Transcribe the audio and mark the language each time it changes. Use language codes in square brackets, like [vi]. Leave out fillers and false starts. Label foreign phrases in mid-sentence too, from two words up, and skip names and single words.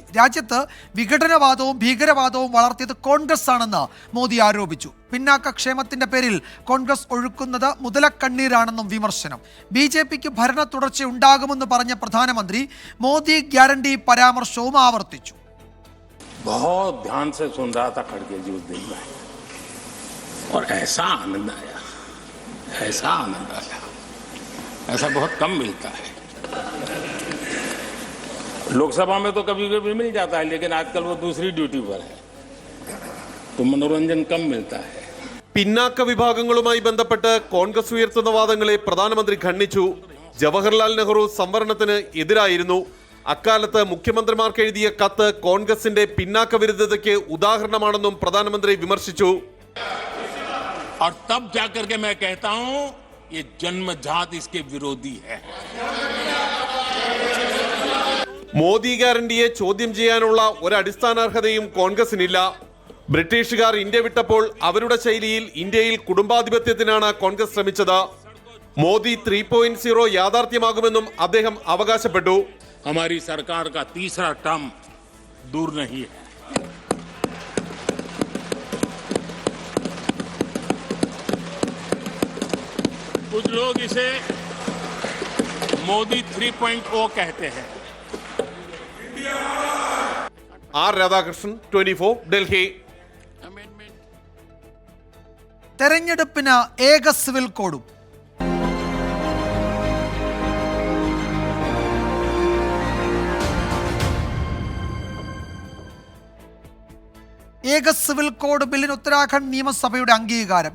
[ml] രാജ്യത്ത് വിഘടനവാദവും ഭീകരവാദവും വളർത്തിയത് കോൺഗ്രസ് ആണെന്ന് മോദി ആരോപിച്ചു. പിന്നാക്ക ക്ഷേമത്തിന്റെ പേരിൽ കോൺഗ്രസ് ഒഴുക്കുന്നത് മുതലക്കണ്ണീരാണെന്നും വിമർശനം. BJPക്ക് ഭരണ തുടർച്ചയുണ്ടാകുമെന്ന് പറഞ്ഞ പ്രധാനമന്ത്രി മോദി ഗ്യാരണ്ടി പരാമർശവും ആവർത്തിച്ചു. [hi] ऐसा आनंद आया, ऐसा बहुत कम मिलता है. लोकसभा में तो कभी कभी मिल जाता है, लेकिन आजकल वो दूसरी ड्यूटी पर है, तो मनोरंजन कम मिलता है. [ml] പിന്നാക്ക വിഭാഗങ്ങളുമായി ബന്ധപ്പെട്ട് കോൺഗ്രസ് ഉയർത്തുന്ന വാദങ്ങളെ പ്രധാനമന്ത്രി ഖണ്ഡിച്ചു. ജവഹർലാൽ നെഹ്റു സംവരണത്തിന് എതിരായിരുന്നു. അക്കാലത്ത് മുഖ്യമന്ത്രിമാർക്ക് എഴുതിയ കത്ത് കോൺഗ്രസിന്റെ പിന്നാക്ക വിരുദ്ധതയ്ക്ക് ഉദാഹരണമാണെന്നും പ്രധാനമന്ത്രി വിമർശിച്ചു. [hi] और तब जाकर के मैं कहता हूं ये जन्मजात इसके विरोधी है. [ml] മോദി ഗ്യാരണ്ടിയെ ചോദ്യം ചെയ്യാനുള്ള ഒരടിസ്ഥാനാർഹതയും കോൺഗ്രസിനില്ല. ബ്രിട്ടീഷുകാർ ഇന്ത്യ വിട്ടപ്പോൾ അവരുടെ ശൈലിയിൽ ഇന്ത്യയിൽ കുടുംബാധിപത്യത്തിനാണ് കോൺഗ്രസ് ശ്രമിച്ചത്. മോദി 3.0 യാഥാർത്ഥ്യമാകുമെന്നും അദ്ദേഹം അവകാശപ്പെട്ടു. [hi] हमारी सरकार का तीसरा टर्म दूर नहीं है. कुछ लोग इसे मोदी 3.0 कहते हैं. [ml] ആർ രാധാകൃഷ്ണൻ, 24 ഡൽഹി. തെരഞ്ഞെടുപ്പിന് ഏക സിവിൽ കോഡും. ഏക സിവിൽ കോഡ് ബില്ലിന് ഉത്തരാഖണ്ഡ് നിയമസഭയുടെ അംഗീകാരം.